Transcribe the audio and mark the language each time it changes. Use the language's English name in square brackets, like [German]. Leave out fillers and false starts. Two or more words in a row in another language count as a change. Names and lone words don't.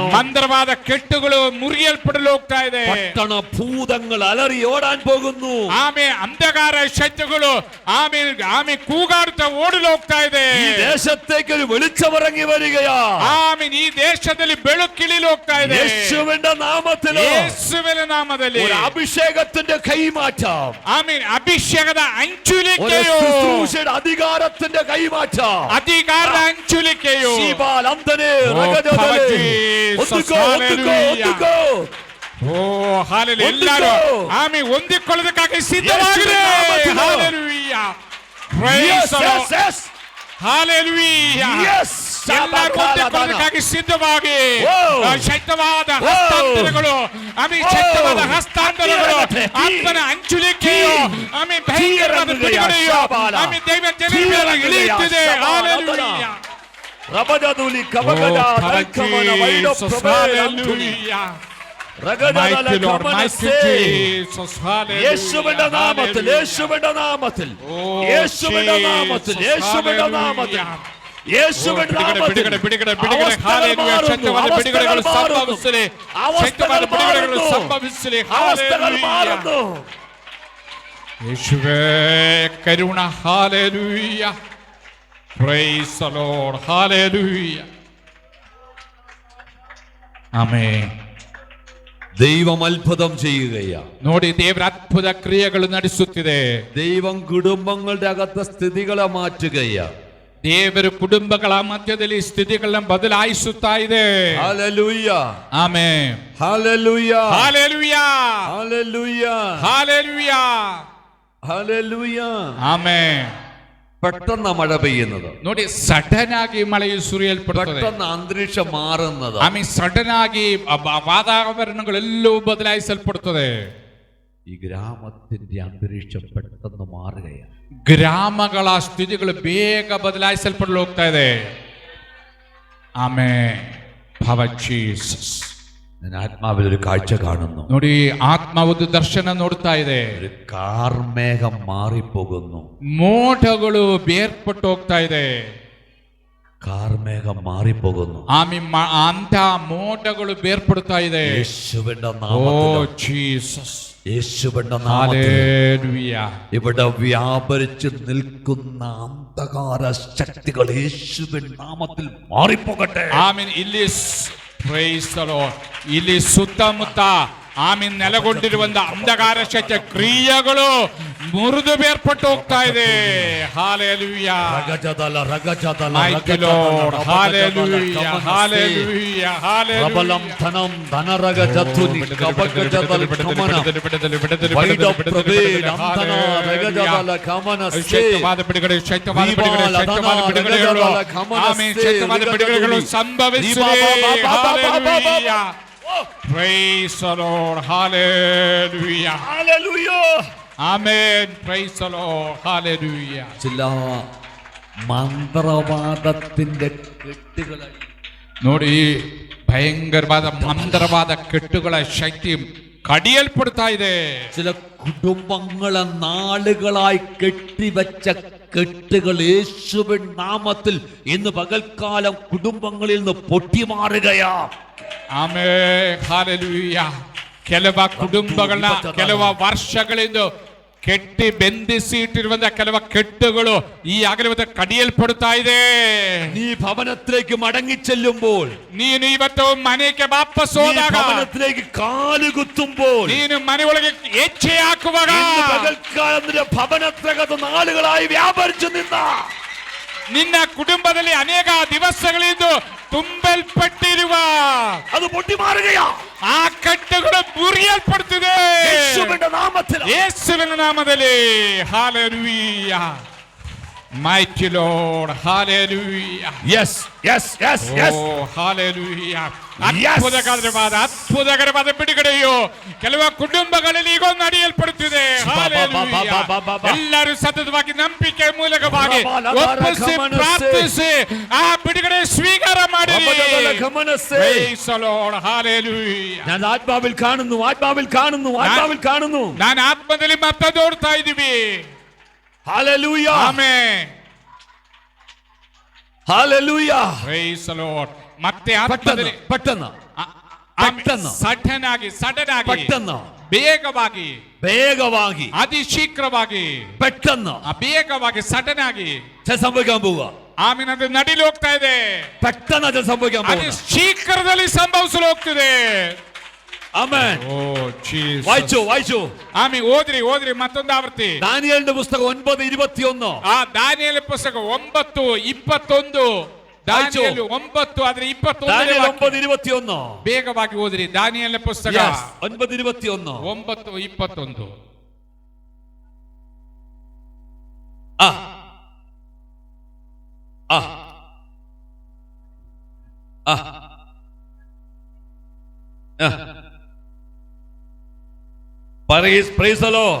[Kannada] ಮಂತ್ರವಾದ ಕೆಟ್ಟುಗಳು ಮುರಿಯಲ್ಪಡಲು ಹೋಗ್ತಾ ಇದೆ. [Malayalam] പട്ടണ ഭൂതങ്ങൾ അലറി ഓടാൻ പോകുന്നു. [Kannada] ಆಮೆ ಅಂಧಕಾರ ಶಕ್ತಿಗಳು ಆಮೆ ಕೂಗಾಡುತ್ತಾ ಓಡಲು ಹೋಗ್ತಾ ಇದೆ. [Malayalam] ഈ ദേശത്തേക്ക് ഒരു വെളിച്ചമിറങ്ങി വരികയാ. [Kannada] ಆಮೀನ್. ಈ ದೇಶದಲ್ಲಿ ಬೆಳಕಿಳಿಲು ಹೋಗ್ತಾ ಇದೆ. [Malayalam] യേശുവിന്റെ നാമത്തിലോ [Kannada] ಯೇಸುವಿನ ನಾಮದಲ್ಲಿ [Malayalam] ഒരു അഭിഷേകത്തിന്റെ കൈമാറ്റം. [Kannada] ಆಮೀನ್. ಅಭಿಷೇಕದ [Malayalam] ഒരു [Kannada] ಹಂಚುಲಿಕೆಯು, [Malayalam] ശുശ്രൂഷയുടെ അധികാരത്തിന്റെ കൈമാറ്റം. [Kannada] ಅಧಿಕಾರದ ಹಂಚುಲಿಕೆಯು. ശീബാൽ അന്തനെ Oh, രഗജദലേ. [English] Power Jesus. [Malayalam] ഒത്തുക്കോ, ഒത്തുക്കോ, [English] Hallelujah. [Malayalam] ഒത്തുക്കോ. [Kannada] ಓ ಹಾಲೆಲೂಯಾ. ಎಲ್ಲರೂ ಆಮೆ ಹೊಂದಿಕೊಳ್ಳೋದಕ್ಕಾಗಿ ಸಿದ್ಧವಾಗಿರಿ. ಯೇಸುವಿನ ನಾಮದಲ್ಲಿ. ಹಾಲೆಲೂಯಾ. [English] Praise Yes, the yes, Lord. yes. [Kannada] ಹಾಲೆಲೂಯಾ. [English] Yes. [Kannada] ಎಲ್ಲರೂ ಹೊಂದಿಕೊಳ್ಳೋದಕ್ಕಾಗಿ ಸಿದ್ಧವಾಗಿ Oh. ಶಕ್ತವಾದ Oh. ಹಸ್ತಾಂತರಗಳು, ಆಮೆ Oh. ಶಕ್ತವಾದ ಹಸ್ತಾಂತರಗಳು, He. ಆತ್ಮನ ಹಂಚುಲಿಕೆಯು, ಆಮೆ ಭಯಂಕರವಾದ ಬಿಡುಗಡೆಯು, ಆಮೆ ದೈವ ಜನರ ಮೇಲೆ ಇಳಿಯುತ್ತಿದೆ. ಹಾಲೆಲೂಯಾ. ರಬದದುಲಿ Oh, ಕಬಗದ [English] Power ದಲ್ಕಮನ ವೈಡ Jesus. ಪ್ರಭೆ ಅಂಥುನಿ. Hallelujah. Mighty Lord, mighty Jesus, hallelujah. [Malayalam] യേശുവിന്റെ നാമത്തിൽ, യേശുവിന്റെ നാമത്തിൽ, യേശുവിന്റെ നാമത്തിൽ, യേശുവിന്റെ നാമത്തിൽ, യേശുവിന്റെ നാമത്തിൽ അവസ്ഥകൾ മാറുന്നു, അവസ്ഥകൾ മാറുന്നു. യേശുവേ കരുണ, ഹല്ലേലൂയ. [English] Praise the Lord, hallelujah. Amen. [Malayalam] ദൈവം അത്ഭുതം ചെയ്യുകയാ. [Kannada] ನೋಡಿ ದೇವರ ಅದ್ಭುತ ಕ್ರಿಯೆಗಳು ನಡೆಸುತ್ತಿದೆ. [Malayalam] ദൈവം കുടുംബങ്ങളുടെ അകത്തെ സ്ഥിതികളെ മാറ്റുകയാ. [Kannada] ದೇವರು ಕುಟುಂಬಗಳ ಮಧ್ಯದಲ್ಲಿ ಸ್ಥಿತಿಗಳನ್ನ ಬದಲಾಯಿಸುತ್ತಾ ಇದೆ. [Malayalam] ഹല്ലേലൂയ, [Kannada] ಆಮೆನ್, [Malayalam] ഹല്ലേലൂയ, [Kannada] ಹಲ್ಲೆಲೂಯ, [Malayalam] ഹല്ലേലൂയ, [Kannada] ಹಲ್ಲೆಲೂಯ, [Malayalam] ഹല്ലേലൂയ. [Kannada] ಆಮೆನ್. [Malayalam] പെട്ടെന്ന് മഴ പെയ്യുന്നത്, [Kannada] ನೋಡಿ ಸಡನ್ ಆಗಿ ಮಳೆಯು ಸುರಿಯಲ್ಪಡುತ್ತದೆ. [Malayalam] പെട്ടെന്ന് ಅന്തരീಕ್ಷം ಮಾರುന്നത്, [Kannada] ಆಮೇಲೆ ಸಡನ್ ಆಗಿ ವಾತಾವರಣಗಳೆಲ್ಲವೂ ಬದಲಾಯಿಸಲ್ಪಡುತ್ತದೆ. [Malayalam] ഈ ഗ്രാമത്തിന്റെ അന്തരീക്ഷം പെട്ടെന്ന് മാറുകയാണ്. [Kannada] ಗ್ರಾಮಗಳ ಸ್ಥಿತಿಗಳು ಬೇಗ ಬದಲಾಯಿಸಲ್ಪಡಲು ಹೋಗ್ತಾ ಇದೆ. ಆಮೆನ್. [English] Power Jesus. [Malayalam] ഞാൻ ആത്മാവിൽ ഒരു കാഴ്ച കാണുന്നു. [Kannada] ನೋಡಿ ಆತ್ಮ ಒಂದು ದರ್ಶನ ನೋಡ್ತಾ ಇದೆ. [Malayalam] ഒരു കാർമേഘം മാറിപ്പോകുന്നു. [Kannada] ಮೋಡಗಳು ಬೇರ್ಪಟ್ಟು ಹೋಗ್ತಾ ಇದೆ. [Malayalam] കാർമേഘം മാറിപ്പോകുന്നു. [Kannada] ಅಂತ ಮೋಡಗಳು ಬೇರ್ಪಡ್ತಾ ಇದೆ. [Malayalam] യേശുവിന്റെ ಓ നാമത്തിൽ, [Kannada] ಜೀಸಸ್, [Malayalam] യേശുവിന്റെ നാമത്തിൽ ഹല്ലേലൂയ. ഇവിടെ വ്യാപരിച്ച് നിൽക്കുന്ന അന്ധകാര ശക്തികൾ യേശുവിന്റെ നാമത്തിൽ മാറിപ്പോകട്ടെ. [Kannada] ಆಮೀನ್. ಇಲ್ಲಿ [English] Praise the Lord. [Kannada] ಇಲ್ಲಿ ಸುತ್ತಮುತ್ತ ಆಮೀನ್ ನೆಲೆಗೊಂಡಿರುವಂತ ಅಂಧಕಾರ ಶಕ್ತಿಯ ಕ್ರಿಯೆಗಳು ಮುರಿದು ಬೇರ್ಪಟ್ಟು ಹೋಗ್ತಾ ಇದೆ. ಹಲ್ಲೆಲೂಯ. ರಗಜದಲ ರಗಜದಲ [English] Mighty Lord, hallelujah, hallelujah, hallelujah. ರಬಲಂ ಧನಂ ಧನರಗಜತುನಿ ಕಬಗಜದಲ ಕಮನ ವೈಡ ಪ್ರಭೇ ನಂದನ ರಗಜದಲ ಕಮನ [Kannada] ಶಕ್ತವಾದ ಬಿಡುಗಡೆ, ಶಕ್ತವಾದ ಬಿಡುಗಡೆ, ಶಕ್ತವಾದ ಬಿಡುಗಡೆಗಳು ಆಮೆನ್. ಶಕ್ತವಾದ ಬಿಡುಗಡೆಗಳು ಸಂಭವಿಸಲಿ. ಹಲ್ಲೆಲೂಯಾ. [English] Praise the Lord, hallelujah, [Malayalam] ഹല്ലേലൂയ, [English] amen. Praise the Lord, hallelujah. [Malayalam] ചില മന്ത്രവാദത്തിന്റെ കെട്ടുകളായി [Kannada] ನೋಡಿ ಭಯಂಕರವಾದ ಮಂತ್ರವಾದ ಕೆಟ್ಟುಗಳ ಶಕ್ತಿ കടിയൽപ്പെടുത്താ ಇದೆ. [Malayalam] ചില കുടുംബങ്ങളെ നാളുകളായി കെട്ടിവെച്ച കെട്ടുകൾ യേശുവിൻ നാമത്തിൽ ഇന്ന് പകൽക്കാലം കുടുംബങ്ങളിൽ നിന്ന് പൊട്ടിമാറുകയാ. [Kannada] ಆಮೆನ್, ಹಲ್ಲೆಲೂಯಾ. ಕೆಲವ ಕುಟುಂಬಗಳನ್ನ ಕೆಲವ ವರ್ಷಗಳಿಂದ ಕೆಟ್ಟಿ ಬೆಂದಿಸಿ ಇಟ್ಟಿರುವಂತಹ ಕೆಲವ ಕೆಟ್ಟುಗಳು ಈ ಆಗಲೇ ಕಡಿಯಲ್ಪಡ್ತಾ ಇದೆ. [Malayalam] നീ ഭവനത്തിലേക്ക് മടങ്ങി ചെല്ലുമ്പോൾ, [Kannada] ನೀನು ಇವತ್ತು ಮನೆಗೆ ವಾಪಸ್ [Malayalam] നീ [Kannada] ಹೋದಾಗ, [Malayalam] ഭവനത്തിലേക്ക് കാലുകുത്തുമ്പോൾ, [Kannada] ನೀನು ಮನೆ ಒಳಗೆ ಹೆಜ್ಜೆ ಹಾಕುವಾಗ [Malayalam] ഇന്ന് പകൽക്കാലം നിന്റെ ഭവനത്തിനകത്ത് നാളുകളായി വ്യാപരിച്ചു നിന്ന [Kannada] ನಿನ್ನ ಕುಟುಂಬದಲ್ಲಿ ಅನೇಕ ದಿವಸಗಳಿಂದ ತುಂಬಲ್ಪಟ್ಟಿರುವ [Malayalam] അത് പൊട്ടിമാറുകയാ. [Kannada] ಆ ಕಟ್ಟುಗಳು ಮುರಿಯಲ್ಪಡುತ್ತಿದೆ [Malayalam] യേശുവിന്റെ നാമത്തിൽ. [Kannada] ಯೇಸುವಿನ ನಾಮದಲ್ಲಿ. ಹಲ್ಲೆಲೂಯಾ. [English] Mighty Lord, hallelujah. Yes, yes, yes, yes. Oh, hallelujah. [Kannada] ಅದ್ಭುತಕರವಾದ ಬಿಡುಗಡೆಯು ಕೆಲವು ಕುಟುಂಬಗಳಲ್ಲಿ ಈಗ ನಡೆಯಲ್ಪಡುತ್ತಿದೆ. ಎಲ್ಲರೂ ಸತತವಾಗಿ ನಂಬಿಕೆ ಮೂಲಕವಾಗಿ ಒಪ್ಪಿಸಿ ಪ್ರಾರ್ಥಿಸಿ ಆ ಬಿಡುಗಡೆ ಸ್ವೀಕಾರ ಮಾಡಿರಿ. [English] Praise the Lord, hallelujah. [Malayalam] ഞാൻ ആത്മാവിൽ കാണുന്നു, ആത്മാവിൽ കാണുന്നു, ആത്മാവിൽ കാണുന്നു. [Kannada] ನಾನು ಆತ್ಮದಲ್ಲಿ ಮತ್ತೆ ನೋಡ್ತಾ ಇದ್ದೀವಿ. [English] Hallelujah. Amen. Hallelujah. Praise the Lord. [Kannada] ಮತ್ತೆ [Malayalam] പെട്ടെന്ന് പെട്ടെന്ന് [Kannada] ಸಡನ್ ಆಗಿ [Malayalam] പെട്ടെന്ന് [Kannada] ಬೇಗವಾಗಿ [Malayalam] വേഗವಾಗಿ [Kannada] ಅತಿ ಶೀಘ್ರವಾಗಿ [Malayalam] പെട്ടെന്ന് [Kannada] ಬೇಗವಾಗಿ ಸಡನ್ ಆಗಿ [Malayalam] സംഭവിക്കാൻ പോവുക. [Kannada] ಆಮೇಲೆ ಅದು ನಡಿಲು ಹೋಗ್ತಾ ಇದೆ. [Malayalam] പെട്ടെന്ന് അത് സംഭവിക്കാൻ [Kannada] ಅದು [Malayalam] പോവുക. [Kannada] ಶೀಘ್ರದಲ್ಲಿ ಸಂಭವಿಸಲು ಹೋಗ್ತಿದೆ. [Malayalam] ആമേൻ. [Kannada] ಓ ಜೀಸಸ್. [Malayalam] വായിച്ചു [Kannada] ಆಮೇಲೆ ಓದ್ರಿ ಮತ್ತೊಂದು ಆವೃತ್ತಿ. [Malayalam] ദാനിയേലിന്റെ പുസ്തകം 9:21. [Kannada] ಆ ದಾನಿಯೇಲ ಪುಸ್ತಕ 9:21. ದಾನಿಯೇಲ 9 ಆದ್ರೆ 21 ಬೇಗವಾಗಿ ಓದ್ರಿ. ದಾನಿಯೇಲ ಪುಸ್ತಕ 9:21. 9:21. [English] ആ ആ ആ Praise the Lord.